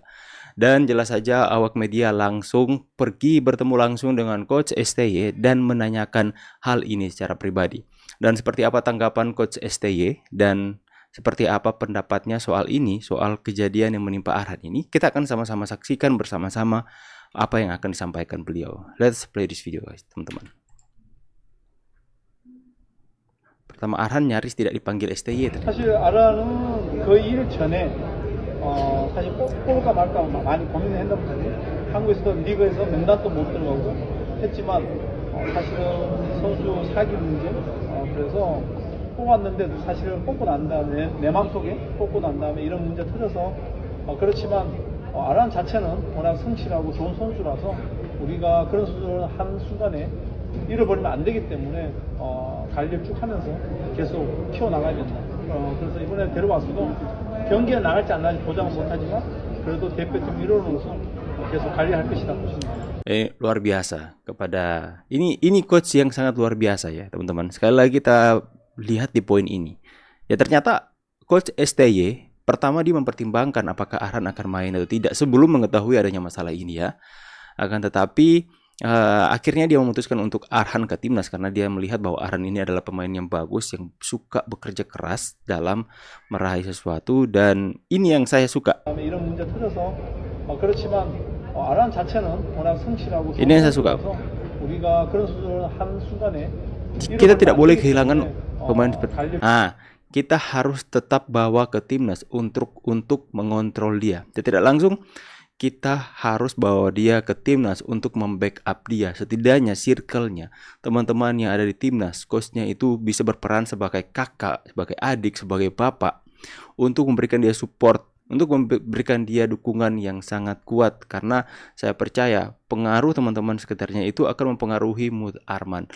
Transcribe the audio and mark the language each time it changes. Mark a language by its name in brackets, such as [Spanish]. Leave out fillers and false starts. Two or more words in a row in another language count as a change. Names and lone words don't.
[Indonesian] Dan jelas saja awak media langsung pergi bertemu langsung dengan coach STY dan menanyakan hal ini secara pribadi. Dan seperti apa tanggapan coach STY dan seperti apa pendapatnya soal ini, soal kejadian yang menimpa Arhan ini, kita akan sama-sama saksikan bersama-sama apa yang akan disampaikan beliau. [English] Let's play this video guys, teman-teman. Pertama, Arhan nyaris tidak dipanggil STY tadi. [Korean] 사실 아라는 그 일 전에 사실 뽑을까 말까 많이 고민을 했단 말이에요. 한국에서도 리그에서 명단도 못 들어가고 했지만 사실은 선수 사기 문제 그래서 뽑았는데도 사실은 뽑고 난 다음에 내 마음속에 뽑고 난 다음에 이런 문제 터져서 그렇지만 아란 자체는 워낙 성실하고 좋은 선수라서 우리가 그런 선수를 한 순간에 잃어버리면 안 되기 때문에 관리를 쭉 하면서 계속 키워나가야 된다. 그래서 이번에 데려왔어도 경기에 나갈지 안 나갈지 보장은 못하지만 그래도 대표팀 일원으로서 계속 관리할 것이다 보십니다. [Indonesian] Luar biasa kepada ini coach yang sangat luar biasa ya teman-teman. Sekali lagi kita lihat di poin ini. Ya ternyata coach STY pertama dia mempertimbangkan apakah Arhan akan main atau tidak sebelum mengetahui adanya masalah ini ya. Akan tetapi akhirnya dia memutuskan untuk Arhan ke timnas karena dia melihat bahwa Arhan ini adalah pemain yang bagus yang suka bekerja keras dalam meraih sesuatu dan ini yang saya suka. [Korean] 이런 문제 터져서 그렇지만 아란 자체는 워낙 성실하고 좋은 [Indonesian] Ini yang saya suka. [Korean] 선수라서 우리가 그런 선수를 한 순간에 [Indonesian] Kita tidak boleh kehilangan pemain [Korean] 관리 [Indonesian] kita harus tetap bawa ke timnas untuk mengontrol dia. Tidak langsung kita harus bawa dia ke timnas untuk membackup dia. Setidaknya circle-nya, teman-teman yang ada di timnas, coach-nya itu bisa berperan sebagai kakak, sebagai adik, sebagai bapak untuk memberikan dia support, untuk memberikan dia dukungan yang sangat kuat karena saya percaya pengaruh teman-teman sekitarnya itu akan mempengaruhi mood Arman.